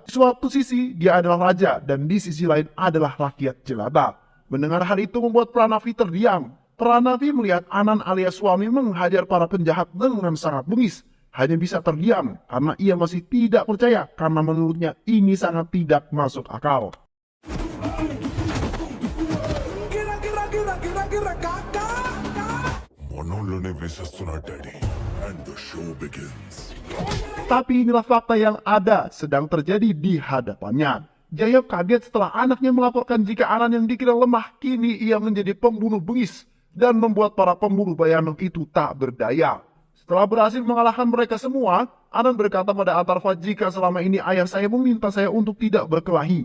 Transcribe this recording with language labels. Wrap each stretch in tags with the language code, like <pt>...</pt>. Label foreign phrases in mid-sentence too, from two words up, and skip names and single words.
<id>Di suatu sisi dia adalah raja dan di sisi lain adalah rakyat jelata. Mendengar hal itu membuat Pranavi terdiam. Pranavi melihat Anan alias suami menghajar para penjahat dengan sangat bengis. Hanya bisa terdiam karena ia masih tidak percaya karena menurutnya ini sangat tidak masuk akal.</id> <te>మనోళ్ళనే వేసేస్తున్నా డాడీ</te> <en>and the show begins.</en> <id>Tapi inilah fakta yang ada sedang terjadi di hadapannya. Jayam kaget setelah anaknya melaporkan jika Anan yang dikira lemah kini ia menjadi pembunuh bengis dan membuat para pembunuh bayaran itu tak berdaya. Setelah berhasil mengalahkan mereka semua, Anan berkata pada Atharva jika selama ini ayah saya meminta saya untuk tidak berkelahi.</id>